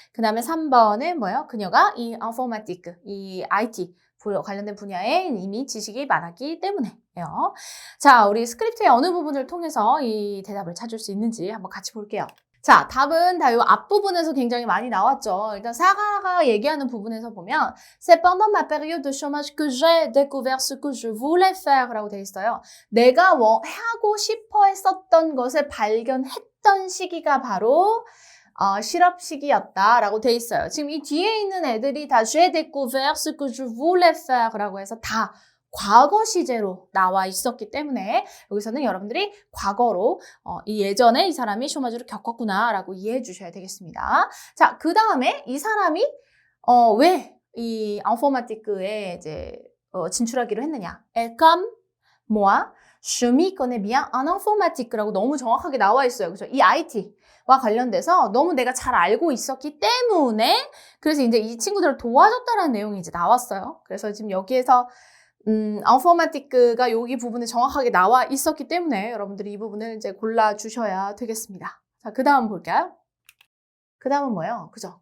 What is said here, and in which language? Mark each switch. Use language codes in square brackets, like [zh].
[ko] 그 다음에 3번은 뭐예요? 그녀가 이 인포마티크, 이 IT 관련된 분야에 이미 지식이 많았기 때문에요. 자, 우리 스크립트의 어느 부분을 통해서 이 대답을 찾을 수 있는지 한번 같이 볼게요. 자, 답은 다 이 앞부분에서 굉장히 많이 나왔죠. 일단 사라가 얘기하는 부분에서 보면 [fr] C'est pendant ma période de chômage que j'ai découvert ce que je voulais faire [ko] 라고 돼 있어요. 내가 하고 싶어 했었던 것을 발견했던 시기가 바로 실업 시기였다라고 돼 있어요. 지금 이 뒤에 있는 애들이 다 [fr] j'ai découvert ce que je voulais faire [ko] 라고 해서 다 과거 시제로 나와 있었기 때문에 여기서는 여러분들이 과거로 이 예전에 이 사람이 쇼마주를 겪었구나라고 이해해 주셔야 되겠습니다. 자, 그 다음에 이 사람이 왜 이 인포마티크에 이제 진출하기로 했느냐? [fr] Et comme moi, je m'y connais bien en informatique라고 [ko] 너무 정확하게 나와 있어요. 그죠? 이 IT와 관련돼서 너무 내가 잘 알고 있었기 때문에 그래서 이제 이 친구들을 도와줬다라는 내용이 이제 나왔어요. 그래서 지금 여기에서 인포마티크가 여기 부분에 정확하게 나와 있었기 때문에 여러분들이 이 부분을 이제 골라주셔야 되겠습니다. 자, 그 다음 볼까요? 그 다음은 뭐예요? 그죠?